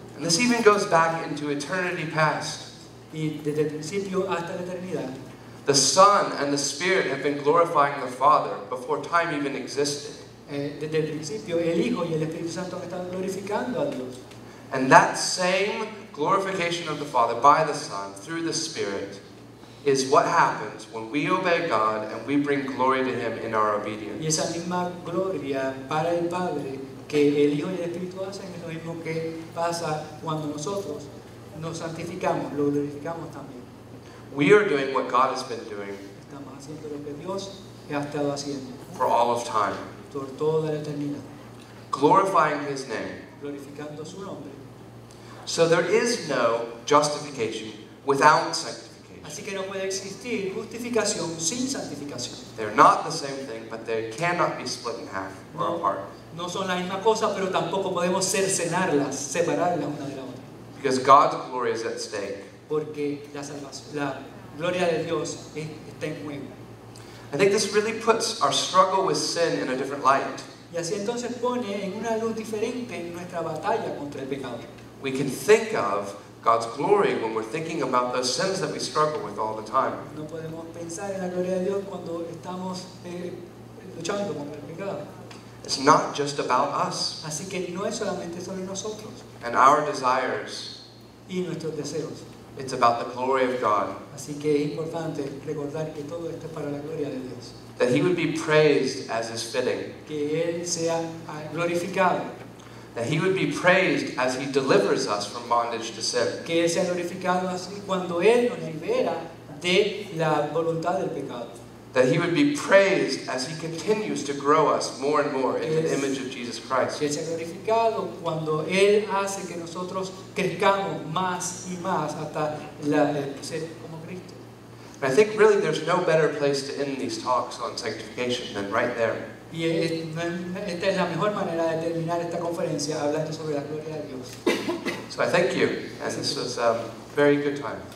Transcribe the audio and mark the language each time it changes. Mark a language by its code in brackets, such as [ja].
[en] And this even goes back into eternity past. [es] Y desde el principio hasta la eternidad, [en] The Son and the Spirit have been glorifying the Father before time even existed. [es] desde el principio el Hijo y el Espíritu Santo han estado glorificando a Dios. [en] And that same glorification of the Father by the Son through the Spirit is what happens when we obey God and we bring glory to him in our [es] Y [en] obedience. [es] esa misma gloria para el Padre que el Hijo y el Espíritu hacen es lo mismo que pasa cuando nosotros nos santificamos, lo glorificamos también. [en] We are doing what God has been doing [es] Estamos haciendo lo que Dios ha estado haciendo [en] for all of time, [es] por toda la eternidad, [en] glorifying His name. [es] glorificando su nombre. [en] So there is no justification without sanctification. [es] Así que no puede existir justificación sin santificación. [en] They're not the same thing, but they cannot be split in half or apart. [es] No son la misma cosa, pero tampoco podemos cercenarlas, separarlas una de la otra. [en] Because God's glory is at stake. [es] Porque la salvación, la gloria de Dios está en juego. [en] I think this really puts our struggle with sin in a different light. [es] Y así entonces pone en una luz diferente nuestra batalla contra el pecado. [en] We can think of God's glory when we're thinking about those sins that we struggle with all the time. [es] No podemos pensar en la gloria de Dios cuando estamos luchando contra el pecado. [en] It's not just about us [es] Así que no es solamente sobre nosotros [en] and our desires. [es] y nuestros deseos. [en] It's about the glory of God. [es] Así que es importante recordar que todo esto es para la gloria de Dios. [en] That He would be praised as is fitting. [es] Que Él sea glorificado. [en] That He would be praised as He delivers us from bondage to sin. [es] Que Él sea glorificado así cuando Él nos libera de la voluntad del pecado. [en] That He would be praised as He continues to grow us more and more into the image of Jesus Christ. [es] Que Él sea glorificado cuando Él hace que nosotros crezcamos más y más hasta ser como Cristo. [en] And I think really there's no better place to end these talks on sanctification than right there. [es] Y esta es la mejor manera de terminar esta conferencia hablando sobre la gloria de Dios. [en] So I thank you, and this was a very good time.